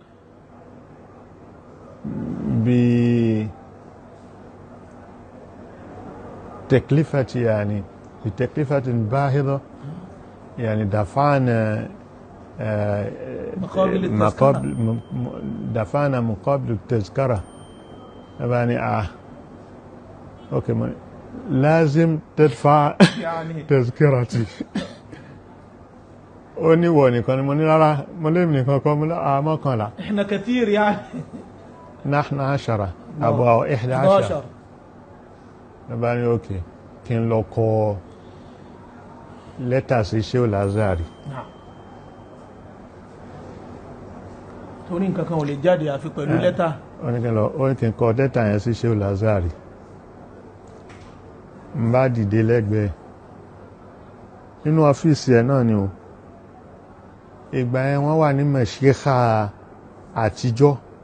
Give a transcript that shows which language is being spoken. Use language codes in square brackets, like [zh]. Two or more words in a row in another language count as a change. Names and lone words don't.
[ar] بتكلفة يعني بتكلفة باهظة يعني دفعنا دفعنا مقابل التذكرة يعني اوكي لازم تدفع يعني [yo] تذكرتي oni wo nìkan ni mo ní rárá mo lè mi nìkan kọ́ mo lá mọ́kànlá [ar] احنا كثير يعني نحن 10 أو 11 [yo] bani okay kí n lọ kọ lẹ́tà sí Shehu Lazari torí nǹkan kan ò lè jáde àfi pẹ̀lú lẹ́tà ó kí n kọ lẹ́tà yẹn sí Shehu Lazari n bá dìde lẹ́gbẹ̀ẹ́ nínú ọ́fíìsì ẹ̀ náà ni o ìgbà yẹn wọ́n wà ní mẹ̀ṣíkà àtijọ́